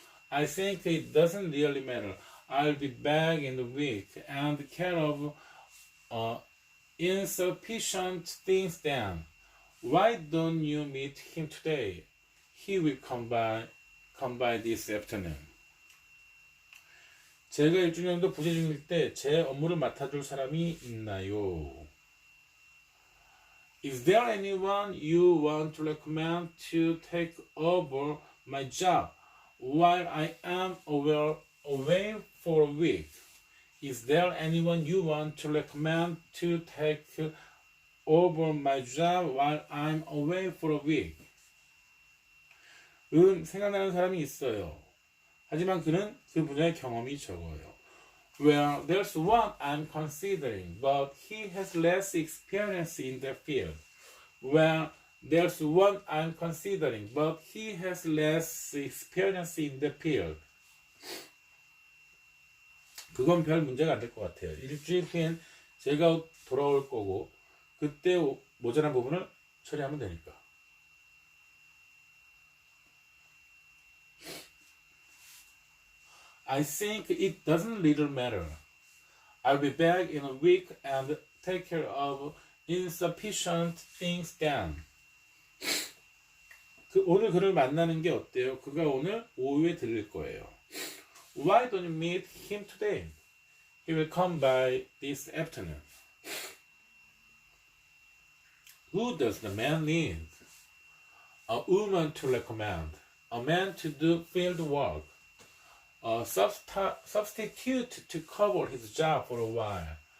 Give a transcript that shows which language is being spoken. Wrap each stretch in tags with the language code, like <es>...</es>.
<en>I think it doesn't really matter. I'll be back in a week and care of insufficient things then. Why don't you meet him today? He will come by this afternoon.</en> <ko>제가 일주일 정도 부재 중일 때 제 업무를 맡아줄 사람이 있나요?</ko> <en>Is there anyone you want to recommend to take over my job while I am away for a week? Is there anyone you want to recommend to take over my job while I'm away for a week?</en> <ko>생각나는 사람이 있어요. 하지만 그는 그 분야의 경험이 적어요.</ko> <en>Well, there's one I'm considering, but he has less experience in the field. Well, there's one I'm considering, but he has less experience in the field.</en> <ko>그건 별 문제가 안 될 것 같아요. 일주일 후엔 제가 돌아올 거고 그때 모자란 부분을 처리하면 되니까.</ko> <en>I think it doesn't really matter. I'll be back in a week and take care of insufficient things then.</en> <ko>오늘 그를 만나는 게 어때요? 그가 오늘 오후에 들릴 거예요.</ko> <en>Why don't you meet him today? He will come by this afternoon. Who does the man need? A woman to recommend. A man to do field work. A substitute to cover his job for a while.</en>